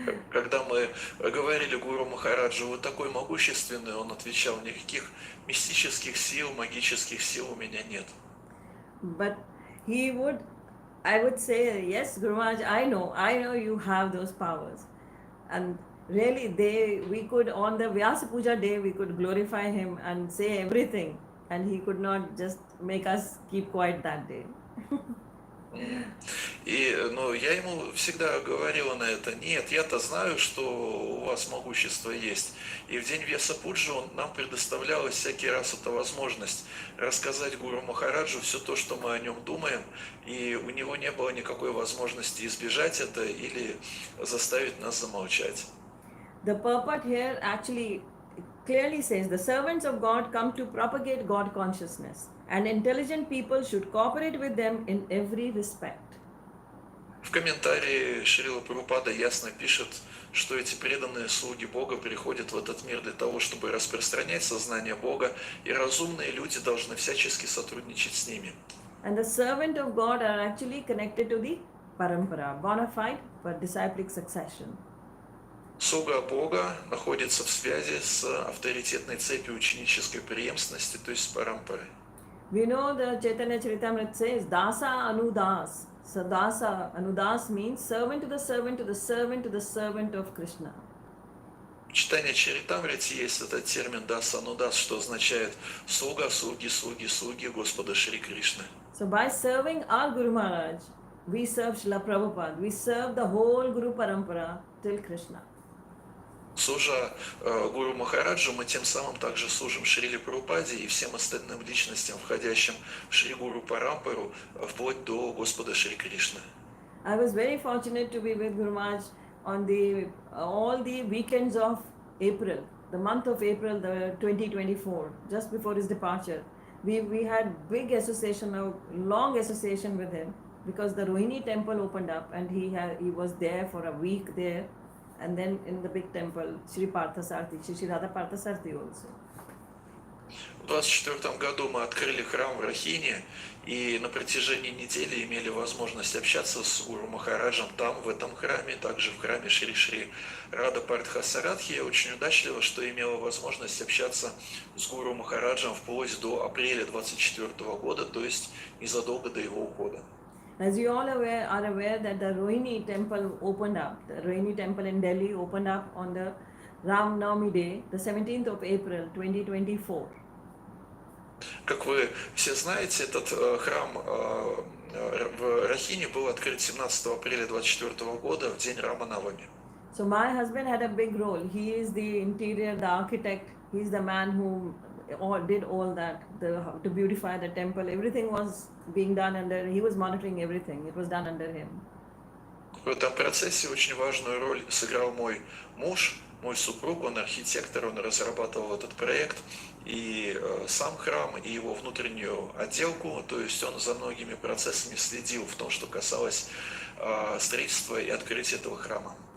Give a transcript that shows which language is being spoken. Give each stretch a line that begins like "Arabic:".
Russian: Когда мы говорили Гуру Махараджу, вы такой могущественный, он отвечал, никаких мистических сил, магических сил у меня нет.
English: But he would, I would say, yes, Guru Maharaj, I know you have those powers. And really, we could, on the Vyasa Puja day, we could glorify him and say everything. And he could not just make us keep quiet that day.
Russian: И, ну, я ему всегда говорила на это, нет, я-то знаю, что у вас могущество есть. И в день Веса Пуджи нам предоставлялась всякий раз эта возможность рассказать Гуру Махараджу все то, что мы о нем думаем, и у него не было никакой возможности избежать это или заставить нас замолчать.
English: The purport here actually clearly says the servants of God come to propagate God consciousness, and intelligent people should cooperate with them in every respect.
Russian: В комментарии Шрила Прабхупада ясно пишет, что эти преданные слуги Бога приходят в этот мир для того, чтобы распространять сознание Бога, и разумные люди должны всячески сотрудничать с ними.
English: And the servant of God are actually connected to the parampara, bona fide for disciplic succession.
Russian: Слуга Бога находится в связи с авторитетной цепью ученической преемственности, то есть с парампарой.
English: We know the Chaitanya Charitamrita says, Dasa Anudas. So Dasa Anudas means servant to the servant to the servant to the servant of Krishna.
Russian: В читании Чаритамрити есть этот термин «дас анудас», что означает «слуга, слуги, слуги, слуги Господа Шри Кришны».
English: So by serving our Guru Maharaj, we serve Srila Prabhupada. We serve the whole Guru Parampara till Krishna.
Russian: Служа Гуру Махараджу, мы тем самым также служим Шриле Прабхупаде и всем остальным личностям, входящим в Шри Гуру Парампару, вплоть до Господа Шри Кришны.
English: I was very fortunate to be with Guru Maharaj on all the weekends of April, the month of April, the 2024, just before his departure. We had big association, a long association with him, because the Rohini temple opened up and he was there for a week there. And then in the big temple, Shri Parthasarthi, Shri Radha Parthasarthi also.
Russian: В 2024 году мы открыли храм в Рахине, и на протяжении недели имели возможность общаться с Гуру Махараджем там, в этом храме, также в храме Шри Рада Партхасарадхи. Я очень удачлива, что имела возможность общаться с Гуру Махараджем вплоть до апреля 2024 года, то есть незадолго до его ухода.
English: As you all are aware that the Rohini temple opened up, the Rohini temple in Delhi opened up on the Ram Navami day, the 17th of April 2024.
Russian: Как вы все знаете, этот храм в Рахине был открыт 17 апреля 2024 года, в день Рама Навами.
English: So my husband had a big role. He is the interior, the architect. He is the man who did all that, to beautify the temple. Everything was being done under, he was monitoring everything. It was done under him.
Russian: В этом процессе очень важную роль сыграл мой муж, мой супруг, он архитектор, он разрабатывал этот проект, и сам храм, и его внутреннюю отделку, то есть он за многими процессами следил в том, что касалось строительства и открытия этого храма.